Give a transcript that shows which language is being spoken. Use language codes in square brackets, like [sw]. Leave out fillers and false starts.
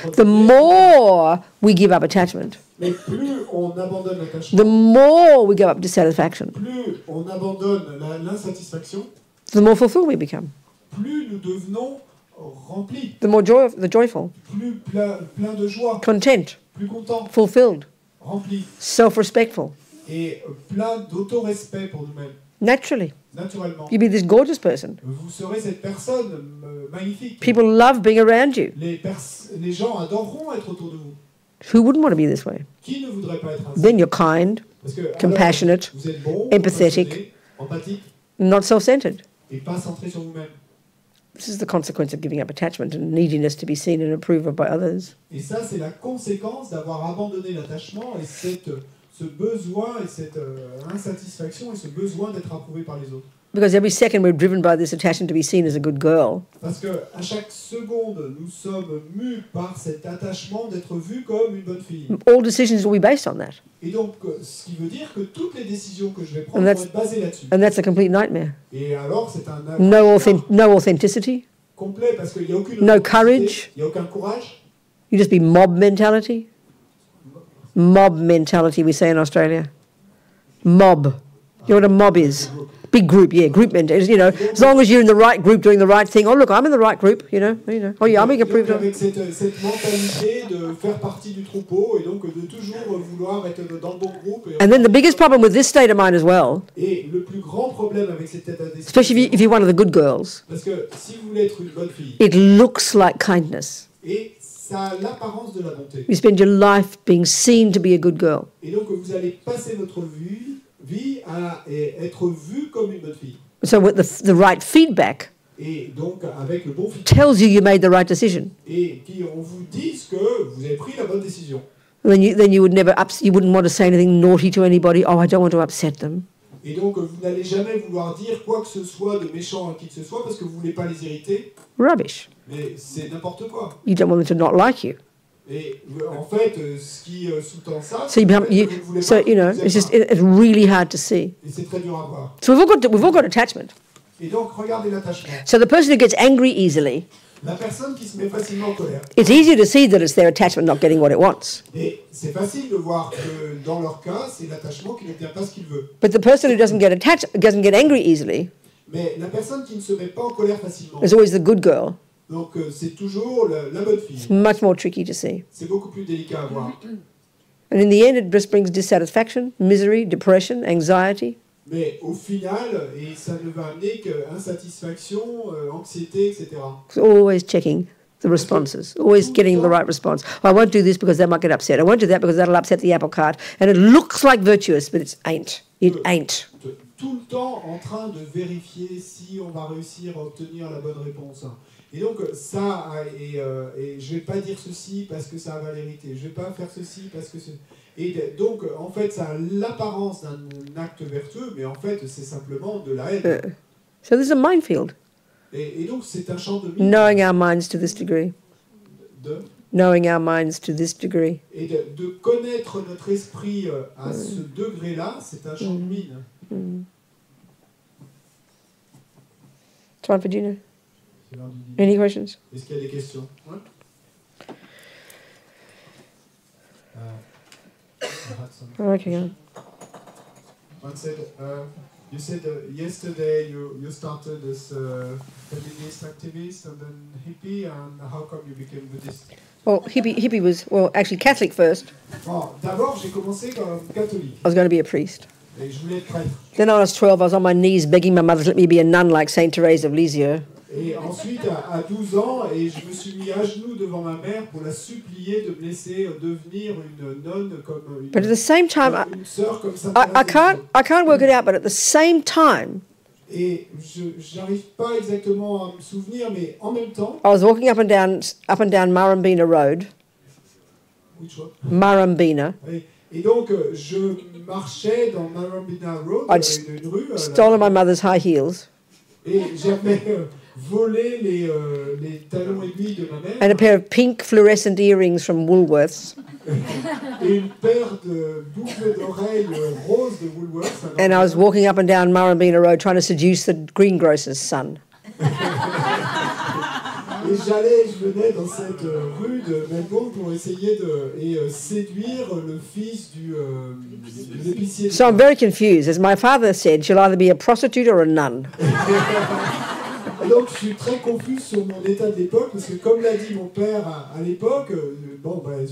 [en] The more we give up attachment, [fr] Mais plus on abandonne l'attachement, [en] the more we give up dissatisfaction, [fr] plus on abandonne l'insatisfaction, [en] the more fulfilled we become, [fr] plus nous devenons remplis, [en] the more joyful, [fr] plus plein de joie, [en] content, [fr] plus contents, [en] fulfilled, [fr] remplis, [en] self-respectful. [fr] et plein d'autorespect pour nous-mêmes. [en] Naturally, [fr] Naturellement, [en] you'll be this gorgeous person. [fr] vous serez cette personne magnifique. [en] People love being around you. [fr] Les gens adoreront être autour de vous. [en] Who wouldn't want to be this way? [fr] Qui ne voudrait pas être ainsi? [en] Then you're kind, [fr] Parce que, [en] compassionate, [fr] alors, vous êtes bon, [en] empathetic. [fr] compassionné, empathique, [en] not self-centered. [fr] et pas centré sur vous-même. [en] This is the consequence of giving up attachment and neediness to be seen and approved of by others. [fr] Et ça, c'est la conséquence d'avoir abandonné l'attachement et ce besoin et cette insatisfaction et ce besoin d'être approuvé par les autres. [en] Because every second we're driven by this attachment to be seen as a good girl. [fr] Parce que à chaque seconde, nous sommes mus par cet attachement d'être vu comme une bonne fille. [en] All decisions will be based on that. [fr] Et donc, ce qui veut dire que toutes les décisions que je vais prendre vont être basées là-dessus. [en] And that's a complete nightmare. [fr] Et alors, c'est un [en] No authenticity, [fr] complet parce qu'il n'y a aucune [en] no [fr] authenticité, [en] courage. [fr] il n'y a aucun courage. [en] You just be mob mentality. Mob mentality, we say in Australia. Mob. You know what a mob is? Big group, yeah, group mentality. You know, as long as you're in the right group doing the right thing. Oh, look, I'm in the right group, you know. Oh, yeah, I'm being approved of. [fr] Avec cette mentalité de faire partie du troupeau et donc de toujours vouloir être dans le bon groupe. [en] And then the biggest problem with this state of mind as well, [fr] Et le plus grand problème avec cet état d'esprit, [en] especially if you're one of the good girls, [fr] parce que si vous voulez être une bonne fille, [en] it looks like kindness. [fr] et ça a l'apparence de la bonté. [en] You spend your life being seen to be a good girl. [fr] Et donc vous allez passer votre vie à être vue comme une bonne fille. [en] So with the right feedback [fr] Et donc avec le bon feedback. [en] tells you made the right decision. [fr] Et qui on vous dise que vous avez pris la bonne décision. [en] Then you would never you wouldn't want to say anything naughty to anybody. Oh, I don't want to upset them. [fr] Et donc vous n'allez jamais vouloir dire quoi que ce soit de méchant à qui que ce soit parce que vous voulez pas les irriter. [en] Rubbish. [fr] Mais c'est n'importe quoi. [en] You don't want them to not like you. [fr] Et en fait, ce qui sous-tend ça, [en] So it's really hard to see. [fr] Et c'est très dur à voir. [en] So we've all got attachment. [fr] Et donc regardez l'attachement. [en] So the person who gets angry easily, [fr] La personne qui se met facilement en colère. [en] it's easier to see that it's their attachment not getting what it wants. [fr] Et c'est facile de voir que dans leur cas, c'est l'attachement qui n'obtient pas ce qu'il veut. [en] But the person who doesn't get angry easily, [fr] Mais la personne qui ne se met pas en colère facilement, [en] is always the good girl. [fr] donc c'est toujours la bonne fille. [en] It's much more tricky to see. [fr] C'est beaucoup plus délicat à voir. [en] And in the end, it just brings dissatisfaction, misery, depression, anxiety. [fr] Mais au final, et ça ne va amener qu'insatisfaction, anxiété, etc. [en] So always checking the responses, always getting the right response. I won't do this because they might get upset. I won't do that because that'll upset the apple cart. And it looks like virtuous, but it ain't. It ain't. [fr] Tout le temps en train de vérifier si on va réussir à obtenir la bonne réponse. Et donc ça, et je vais pas dire ceci parce que ça va l'irriter, je vais pas faire ceci parce que... Et donc en fait ça a l'apparence d'un acte vertueux, mais en fait c'est simplement de la haine. [en] So there's a minefield. [fr] Et donc c'est un champ de mine. [en] Knowing our minds to this degree. Knowing our minds to this degree. [fr] Et de connaître notre esprit à ce degré-là, c'est un champ de mine. [en] Time for Gina. Any questions? [fr] Est-ce qu'il y a des questions? Ouais. [en] Okay. One said, you said yesterday you started as a feminist activist and then hippie, and how come you became Buddhist? Well, hippie was, actually Catholic first. [fr] Bon, d'abord, j'ai commencé comme catholique. [en] I was going to be a priest. [fr] Et je voulais être prêtre. [en] Then I was 12, I was on my knees begging my mother to let me be a nun like Saint Therese of Lisieux. [fr] Et ensuite, à 12 ans, et je me suis mis à genoux devant ma mère pour la supplier de me laisser devenir une nonne comme une, [en] But at the same time, [fr] une sœur comme Sainte [en] I [fr] Thérèse. [en] can't work it out, but at the same time, [fr] Et je n'arrive pas exactement à me souvenir, mais en même temps... [en] I was walking up and down Murrumbina Road. Which one? Murrumbina. [fr] Et donc, je marchais dans Murrumbina Road, [en] I'd [fr] une rue... [en] stolen my mother's high heels. [fr] Et j'avais volé les talons aiguilles de ma mère. [en] And a pair of pink fluorescent earrings from Woolworths. [fr] Et une paire de boucles d'oreilles roses de Woolworths. [en] And I was walking up and down Murrumbina Road trying to seduce the greengrocer's son. [fr] Et je venais dans cette rue de Melbourne pour essayer de séduire le fils de l'épicier. [en] So I'm very confused. As my father said, she'll either be a prostitute or a nun. [fr] Donc je suis très confus sur mon état de l'époque parce que comme l'a dit mon père à l'époque, bon ben,